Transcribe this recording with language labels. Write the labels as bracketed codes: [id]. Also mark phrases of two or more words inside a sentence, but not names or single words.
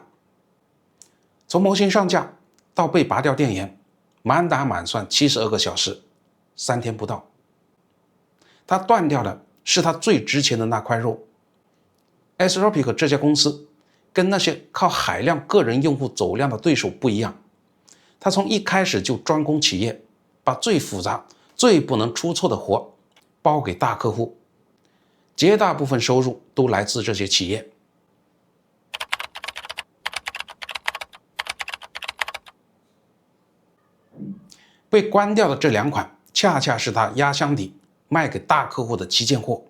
[zh] 從模型上架到被拔掉電源，滿打滿算72個小時，3天不到。他斷掉的是他最值錢的那塊肉。Anthropic 這家公司跟那些靠海量個人用戶走量的对手不一樣，他從一開始就專攻企業，把最複雜、最不能出錯的活包給大客戶，絕大部分收入都來自這些企業。被關掉的這2款，恰恰是他壓箱底賣給大客戶的旗艦貨。